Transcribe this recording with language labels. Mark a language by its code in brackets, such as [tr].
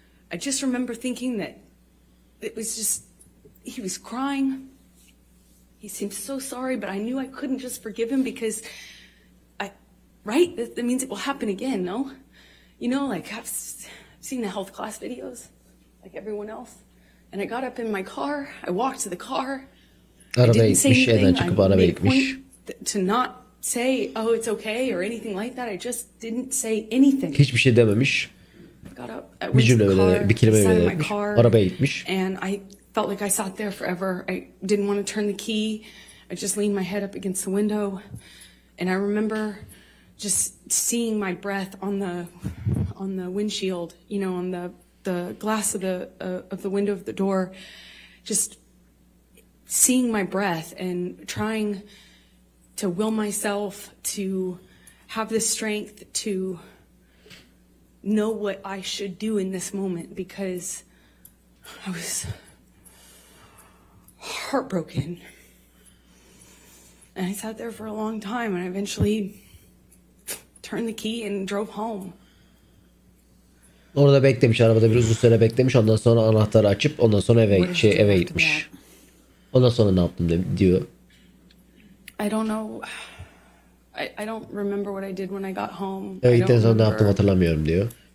[en] I just remember thinking that it was just, he was crying. He seemed so sorry, but I knew I couldn't just forgive him because right? That means it will happen again, no? You know, like I've seen the health class videos, like everyone else. And I got up in my car. I walked to the car. [tr] Arabaya gitmiş, evden çıkıp arabaya gitmiş. [en] To not say, oh, it's okay or anything like that. I just didn't say anything. [tr] Hiçbir şey dememiş. Bir cümle bile, bir kelime bile dememiş. Arabaya gitmiş. [en] And I felt like I sat there forever. I didn't want to turn the key. I just leaned my head up against the window. And I remember just seeing my breath on the windshield, you know, on the glass of the window of the door, just seeing my breath and trying to will myself to have the strength to know what I should do in this moment, because I was heartbroken. And I sat there for a long time, and I eventually turned the key and drove home. [tr] Orada beklemiş, arabada bir uzun süre beklemiş. Ondan sonra anahtarı açıp ondan sonra eve gitmiş. Ondan sonra ne yaptım diyor. [en] I don't know. I don't remember what I did when I got home. [tr] Eve gittikten sonra ne yaptım hatırlamıyorum diyor.